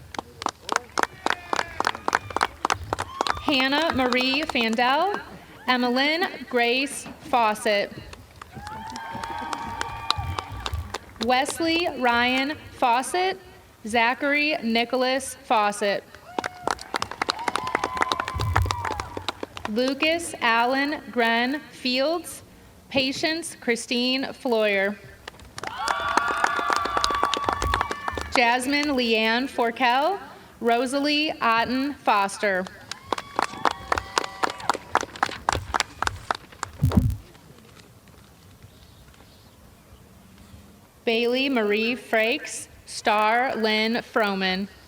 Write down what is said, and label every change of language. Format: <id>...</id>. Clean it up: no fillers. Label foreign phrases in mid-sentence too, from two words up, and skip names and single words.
<en>Hannah Marie Fandel, Emmeline Grace Fawcett. Wesley Ryan Fawcett, Zachary Nicholas Fawcett. Lucas Allen Gren Fields, Patience Christine Floyer. Jasmine Leanne Forkel, Rosalie Otten Foster. Bailey Marie Frakes, Star Lynn Froman.</en>